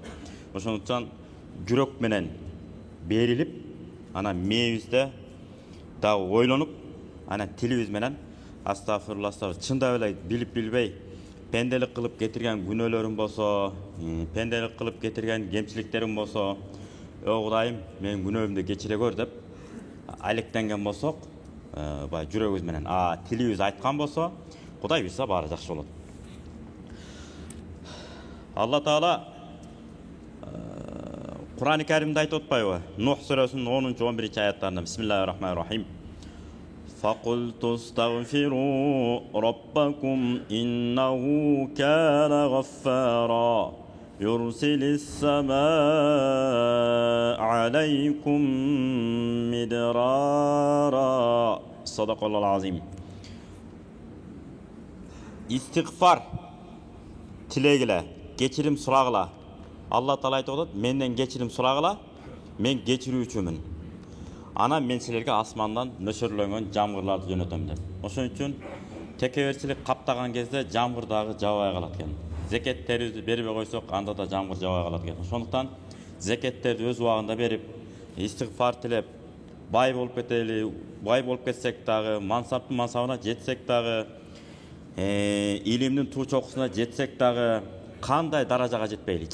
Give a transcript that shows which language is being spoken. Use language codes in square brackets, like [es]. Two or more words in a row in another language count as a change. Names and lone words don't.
[ky] Ошондуктан жүрөк менен берилип, анан мээбизде дагы ойлонуп, анан тилибиз менен астагфирулла чындап эле билип билбей пенделик кылып кетирген күнөөлөрүм болсо, пенделик кылып кетирген кемчиликтерим болсо, о Кудайым, менин күнөөмдү кечире көр деп алектенген болсок, бай жүрөгүбүз менен, тилибиз айткан болсо, Кудай буйрса баары жакшы болот. Алла Таала Кур'ан-ы Каримде айтып атпайбы? Нух сүрөсүнүн 10-11 аяттарында [ar] بسم الله الرحمن الرحيم. فَقُلْتُ اسْتَغْفِرُوا رَبَّكُمْ إِنَّهُ كَانَ غَفَّارًا يُرْسِلِ السَّمَاءَ عَلَيْكُمْ مِدْرَارًا صدق الله العظيم. [ky] Истигфар тилегиле, кечирим сурагыла. Алла Таала айтып атат, менден кечирим сурагыла, мен кечирүүчүмүн. Ана мен сизлерге асмандан нөшөрлөнгөн жамгырларды жөнөтөм деп. Ошон үчүн текеберчилик каптаган кезде жамгыр дагы жабай калат экен. Зекеттерибизди бербей койсок, анда да жамгыр жабай калат экен. Ошондуктан зекеттерди өз убагында берип, истигфар тилеп, бай болуп кетели, бай болуп кетсек дагы, мансаптын мансабына жетсек дагы, илимдин туу чокусуна жетсек дагы, кандай даражага жетпейли.